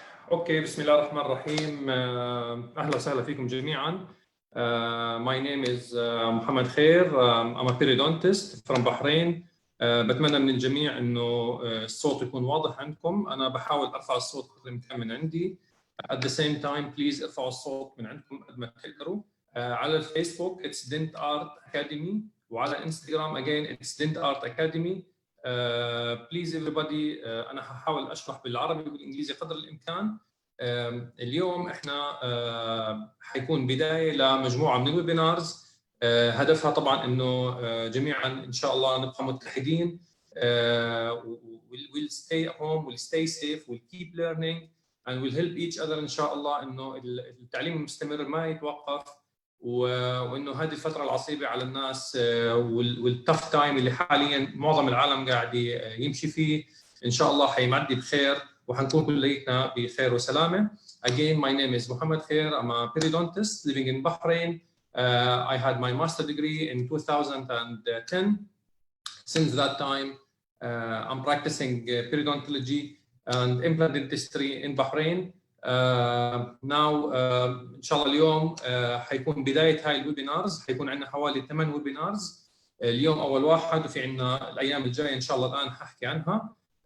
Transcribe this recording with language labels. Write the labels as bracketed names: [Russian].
[Arabic] اوكي، بسم الله الرحمن الرحيم. اهلا وسهلا فيكم جميعا. [English] My name is محمد خير. I'm a periodontist from Bahrain. [Arabic] بتمنى من الجميع انه الصوت يكون واضح عندكم. انا بحاول ارفع الصوت قدر الامكان من عندي. [English] At the same time please [Arabic] ارفعوا الصوت من عندكم قد ما تقدروا. على الفيسبوك it's Dent Art Academy، وعلى انستغرام again it's Dent Art Academy. بليز everybody، انا هحاول اشرح بالعربي وبالانجليزي قدر الامكان. اليوم احنا حيكون بدايه لمجموعه من الويبينارز. هدفها طبعا انه جميعا ان شاء الله نبقى متحدين. [English] we'll stay at home, we'll stay safe, we'll keep learning and we'll help each other [Arabic] ان شاء الله انه التعليم المستمر ما يتوقف، وانه هذه الفتره العصيبه على الناس والتف تايم اللي حاليا معظم العالم قاعد يمشي فيه ان شاء الله حيمعدي بخير وحنكون كليتنا بخير وسلامه. [English] Again, my name is Mohammed Khair. I'm a periodontist living in Bahrain. I had my master degree in 2010. Since that time, I'm practicing periodontology and implant dentistry in Bahrain. [Arabic] Now ان شاء الله اليوم حيكون بدايه هاي الويبينارز. حيكون عندنا حوالي 8 ويبينارز. اليوم اول واحد، وفي عندنا الايام الجايه ان شاء الله الان حاحكي عنها.